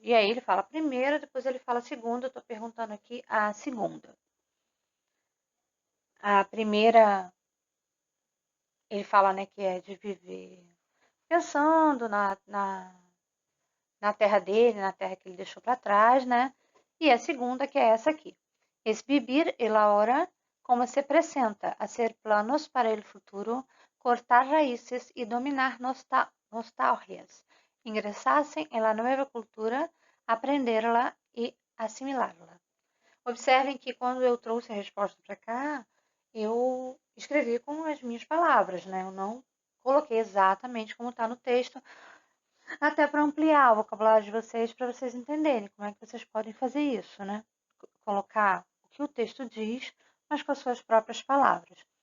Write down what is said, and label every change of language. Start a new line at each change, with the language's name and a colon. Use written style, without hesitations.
Portuguese: E aí ele fala a primeira, depois ele fala a segunda. Eu estou perguntando aqui a segunda. A primeira, ele fala, né, que é de viver pensando na terra dele, na terra que ele deixou para trás, né? E a segunda, que é essa aqui.
Spanish: Es vivir el ahora como se presenta, hacer planos para el futuro, cortar raíces y dominar nostalgias, ingresarse en la nueva cultura, aprenderla
Portuguese: e assimilá-la. Observem que quando eu trouxe a resposta para cá, eu escrevi com as minhas palavras, né? Eu não coloquei exatamente como está no texto, até para ampliar o vocabulário de vocês, para vocês entenderem como é que vocês podem fazer isso, né? Colocar o que o texto diz, mas com as suas próprias palavras.